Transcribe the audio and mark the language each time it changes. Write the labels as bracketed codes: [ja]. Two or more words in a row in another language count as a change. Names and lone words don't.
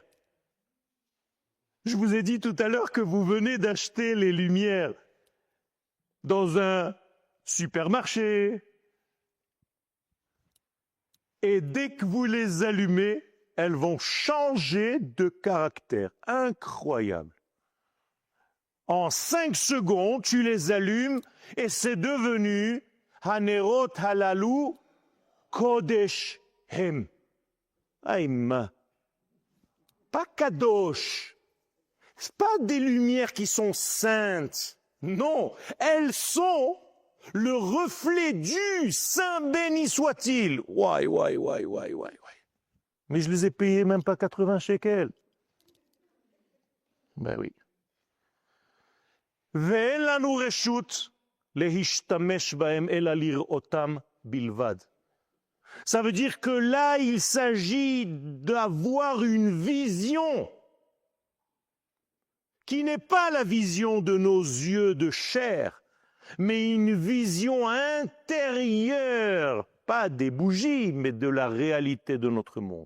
[fr] Je vous ai dit tout à l'heure que vous venez d'acheter les lumières dans un supermarché. Et dès que vous les allumez, elles vont changer de caractère. Incroyable. En 5 secondes, tu les allumes et c'est devenu [he] הנרות הללו קודש הם. [fr] Aïma. Pas kadosh. Ce pas des lumières qui sont saintes. Non, elles sont le reflet du Saint béni soit-il. Ouais. Mais je les ai payés même pas 80 shekels. Ben oui. [he] ואין לנו רשות להשתמש בהם אלא לראותם בלבד. [fr] Ça veut dire que là, il s'agit d'avoir une vision qui n'est pas la vision de nos yeux de chair, mais une vision intérieure, pas des bougies, mais de la réalité de notre monde.